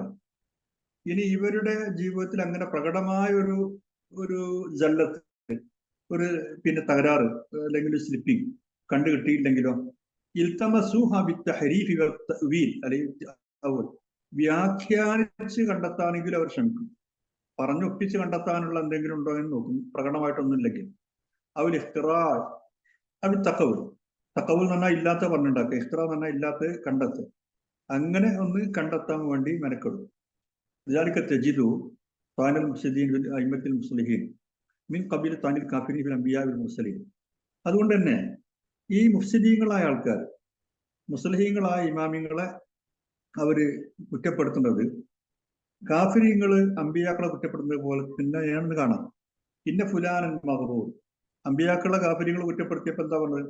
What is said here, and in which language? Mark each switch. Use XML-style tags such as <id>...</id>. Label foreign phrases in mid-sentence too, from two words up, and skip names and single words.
<ml>ഇനി ഇവരുടെ ജീവിതത്തിൽ അങ്ങനെ പ്രകടമായ ഒരു ജല്ലത്ത്, ഒരു പിന്നെ തകരാറ് അല്ലെങ്കിൽ സ്ലിപ്പിംഗ് കണ്ടു കിട്ടിയില്ലെങ്കിലോ</ml> <ar>التمسوها بالتحريف والتأويل</ar> <ml>അല്ലെങ്കിൽ വ്യാഖ്യാനിച്ച് കണ്ടെത്താനെങ്കിൽ അവർ ശ്രമിക്കും. പറഞ്ഞൊപ്പിച്ച് കണ്ടെത്താനുള്ള എന്തെങ്കിലും ഉണ്ടോ എന്ന് നോക്കും. പ്രകടമായിട്ടൊന്നുമില്ലെങ്കിൽ</ml> <ar>أو الاختراع</ar> <ml>അത് തഖവുൽ എന്ന് പറഞ്ഞാൽ ഇല്ലാത്ത പറഞ്ഞുണ്ടാക്കുക, ഇഖ്തിറാ എന്ന് പറഞ്ഞാൽ ഇല്ലാത്ത കണ്ടെത്തുക. അങ്ങനെ ഒന്ന് കണ്ടെത്താൻ വേണ്ടി മെനക്കെടും.</ml> <ar>ذلك تجد طعن المفسدين في أئمة المصلحين من قبيل طعن الكافرين في الأنبياء والمرسلين.</ar> <ml>അതുകൊണ്ട് തന്നെ ഈ മുഫ്സിദീങ്ങളായ ആൾക്കാർ, മുസ്ലിഹീങ്ങളായ ഇമാമിങ്ങളെ അവര് കുറ്റപ്പെടുത്തുന്നത് കാഫിരീങ്ങള് അമ്പിയാക്കളെ കുറ്റപ്പെടുന്നത് പോലെ തന്നെയാണെന്ന് കാണാം.</ml> <ar>إن فلانا مغرور,</ar> <ml>അമ്പിയാക്കളെ കാഫിരീങ്ങൾ കുറ്റപ്പെടുത്തിയപ്പോൾ എന്താ പറഞ്ഞത്?</ml>